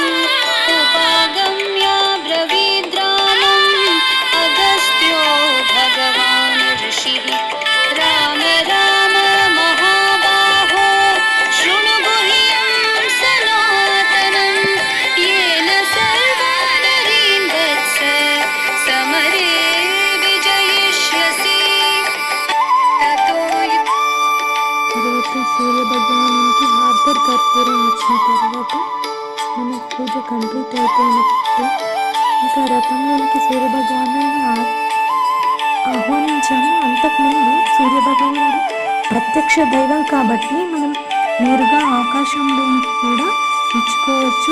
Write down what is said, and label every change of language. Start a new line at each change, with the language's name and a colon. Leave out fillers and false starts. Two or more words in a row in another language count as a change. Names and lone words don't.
Sanskrit: उपागम्य ब्रवीद्रामम् अगस्त्यो भगवान् ऋषिः राम राम महाबाहो शृणु गुह्यं सनातनं येन सर्वादरीन् वत्स समरे विजयिष्यसि ततो
Telugu: తర్వాత సూర్య భగవానునికి హార్దర్ కర్పూరం ఇచ్చిన తర్వాత మన పూజ కంప్లీట్ అయిపోయినట్టు. ఇంకా రథంలోనికి సూర్య భగవానుని ఆహ్వానించాము. అంతకుముందు సూర్య భగవానుడు ప్రత్యక్ష దైవం కాబట్టి మనం నేరుగా ఆకాశంలోనికి కూడా ఇచ్చుకోవచ్చు.